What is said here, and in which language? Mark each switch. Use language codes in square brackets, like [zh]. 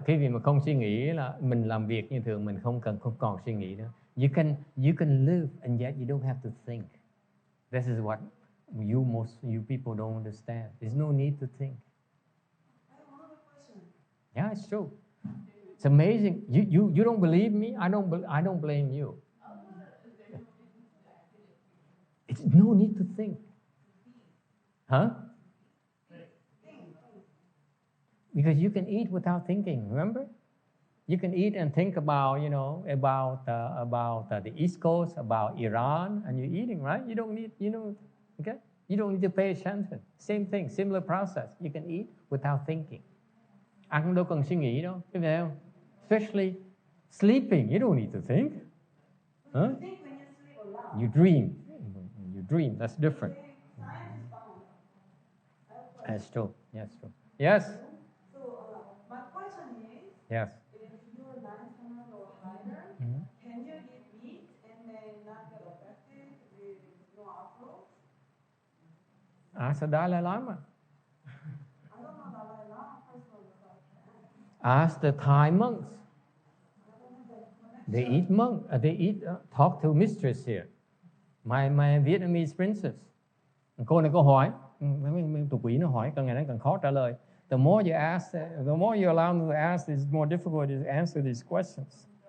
[vi] Khi vì mà không suy nghĩ là mình làm việc như thường, mình không còn suy nghĩ nữa. [en] You can live and yet you don't have to think. This is what you people don't understand. There's no need to think. Yeah, it's true. It's amazing. You don't believe me? I don't blame you. It's no need to think. Huh? Because you can eat without thinking, remember? You can eat and think about, about the East Coast, about Iran, and you're eating, right? You don't need, okay? You don't need to pay attention. Same thing, similar process. You can eat without thinking. [vi] Ăn đâu cần suy nghĩ đâu, thấy không? [en] Especially sleeping, you don't need to think. Huh? You dream. You dream, that's different. That's true. Yes, true. Yes. So my question is, yes. If you're 9 or higher, can you eat meat and then not get affected with no afro? So Dalai Lama. I don't know Dalai Lama personally, so I can't. Ask the Thai monks. They eat talk to mistress here. My Vietnamese princess. [vi] Cô này có hỏi, tụi quỷ nó hỏi, càng ngày nó càng khó trả lời. [en] The more you ask, the more you allow them to ask, it's more difficult to answer these questions.